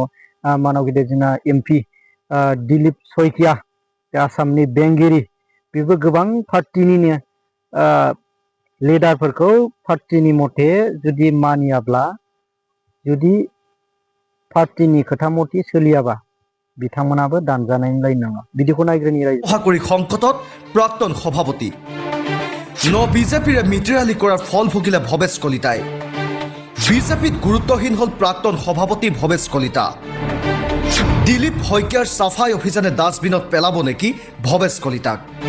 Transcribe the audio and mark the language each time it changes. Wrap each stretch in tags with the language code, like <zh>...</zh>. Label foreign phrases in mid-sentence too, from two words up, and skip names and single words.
<brx>मानाव गेदेर जोंना MP दिलीप शइकिया आसामनि बेंगिरि बेबो गोबां पार्टिनिनो लिडारफोरखौ पार्टिनि मथे जुदि मानियाब्ला, जुदि पार्टिनि खोथा मथे सोलियाबा बिथांमोनाबो दानजानायनि लाइन नङा। बिदिखौ नायग्रोनि रायजो।</brx> <as>মহাকৰি সংকটত প্ৰাক্তন সভাপতি বিজেপিৰে মিত্ৰালি কৰাৰ ফল ভুগিলে ভৱেশ কলিতাই। বিজেপিত গুৰুত্বহীন হল প্ৰাক্তন সভাপতি ভৱেশ কলিতা। দিলীপ শইকীয়াৰ সাফাই অভিযানে ডাষ্টবিনত পেলাব নেকি ভৱেশ কলিতাক।</as>